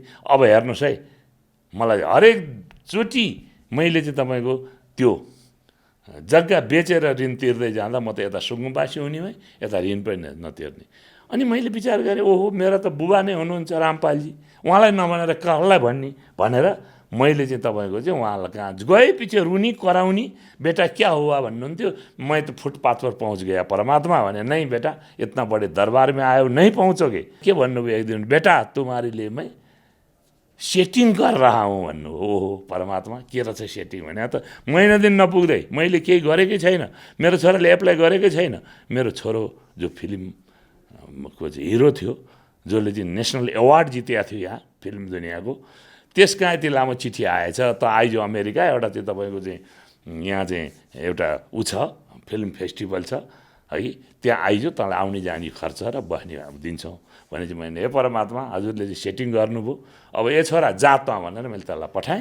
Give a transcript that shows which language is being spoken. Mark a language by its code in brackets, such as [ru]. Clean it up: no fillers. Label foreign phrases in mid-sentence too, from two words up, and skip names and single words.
[ne] अब हेर्नुहोस् है, मलाई हरेकचोटि मैले चाहिँ तपाईँको त्यो जग्गा बेचेर ऋण तिर्दै जाँदा म त यता सुकुम्बासी हुने भएँ, यता ऋण पनि नतिर्ने। अनि मैले विचार गरेँ, ओहो मेरा त बुबा नै हुनुहुन्छ रामपालजी, उहाँलाई नभनेर कसलाई भन्ने भनेर मैले चाहिँ तपाईँको चाहिँ उहाँलाई कहाँ गएपछि रुनी कराउने, [hi] बेटा क्या हुआ [ne] भन्नुहुन्थ्यो। [hi] मैं त फुटपाथ पर पहुँच गया परमात्मा भने, नहीं बेटा इतना बड़े दरबार में आयो नहीं पहुँचोगे। [ne] के भन्नुभयो एक दिन, [hi] बेटा तुम्हारे लिए मैं सेटिङ कर रहा हूँ भन्नु। [ne] ओहो परमात्मा के रहेछ सेटिङ भने, त महिना दिन नपुग्दै मैले केही गरेकै छैन, मेरो छोराले एप्लाई गरेकै छैन। मेरो छोरो जो फिल्मको चाहिँ हिरो थियो, जसले चाहिँ नेसनल अवार्ड जितेको थियो यहाँ फिल्म दुनियाँको, त्यसका यति लामो चिठी आएछ त आइज अमेरिका, एउटा चाहिँ तपाईँको चाहिँ यहाँ चाहिँ एउटा ऊ छ फिल्म फेस्टिभल छ है, त्यहाँ आइज तँलाई आउने जाने खर्च र बस्ने दिन्छौँ भने चाहिँ मैले, हे परमात्मा हजुरले चाहिँ सेटिङ गर्नुभयो, अब ए छोरा जा त भनेर मैले त्यसलाई पठाएँ।